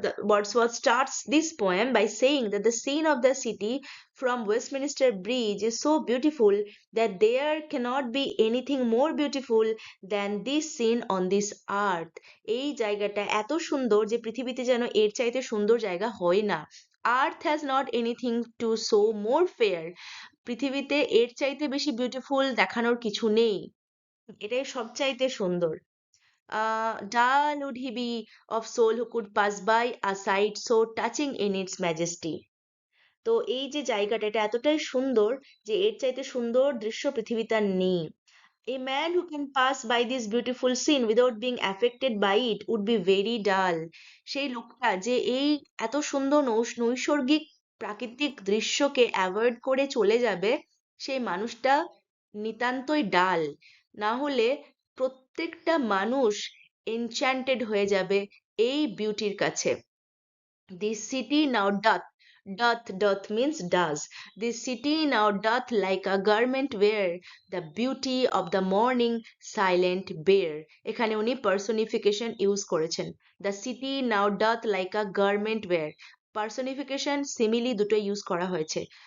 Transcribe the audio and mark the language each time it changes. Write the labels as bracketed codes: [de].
[en] Wordsworth starts this poem by saying that the scene of the city from Westminster Bridge is so beautiful that there cannot be anything more beautiful than this scene on this earth. [bn] এই জায়গাটা এত সুন্দর যে পৃথিবীতে যেন এর চাইতে সুন্দর জায়গা হয় না। [en] Earth has not anything to show more fair. [bn] পৃথিবীতে এর চাইতে বেশি বিউটিফুল দেখানোর কিছু নেই, এটাই সবচাইতে সুন্দর। [en] Dull would he be of soul who could pass by a sight so touching in its majesty. [bn] তো এই যে জায়গাটা, এটা এতটাই সুন্দর যে এর চাইতে সুন্দর দৃশ্য পৃথিবীতে আর নেই। [en] A man who can pass by this beautiful scene without being affected by it would be very dull. [bn] সেই লোকটা যে এই এত সুন্দর নৈসর্গিক প্রাকৃতিক দৃশ্যকে অ্যাভয়েড করে চলে যাবে, সেই মানুষটা নিতান্তই ডাল। না হলে প্রত্যেকটা মানুষ এনচ্যান্টেড হয়ে যাবে এই বিউটির কাছে। [en] This city now doth means does. This city now doth like a garment wear the beauty of the morning silent bear. [bn] এখানে উনি personification use করেছেন। [en] The city now doth like a garment wear. [bn] Personification, simile দুটো use করা হয়েছে।